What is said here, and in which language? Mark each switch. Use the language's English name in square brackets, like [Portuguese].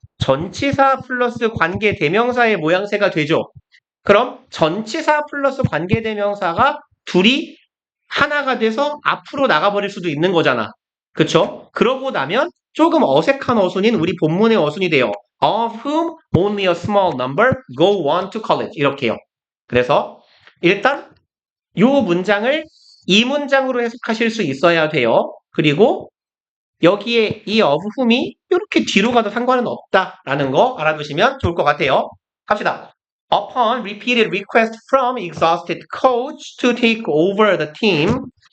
[Korean] 전치사 플러스 관계 대명사의 모양새가 되죠. 그럼 전치사 플러스 관계 대명사가 둘이 하나가 돼서 앞으로 나가버릴 수도 있는 거잖아. 그쵸? 그러고 나면 조금 어색한 어순인 우리 본문의 어순이 돼요. [English] Of whom only a small number go on to college. [Korean] 이렇게요. 그래서 일단 이 문장을 이 문장으로 해석하실 수 있어야 돼요. 그리고 여기에 이 of whom이 이렇게 뒤로 가도 상관은 없다라는 거 알아두시면 좋을 것 같아요. 갑시다. [English] Upon repeated request from exhausted coach to take over the team.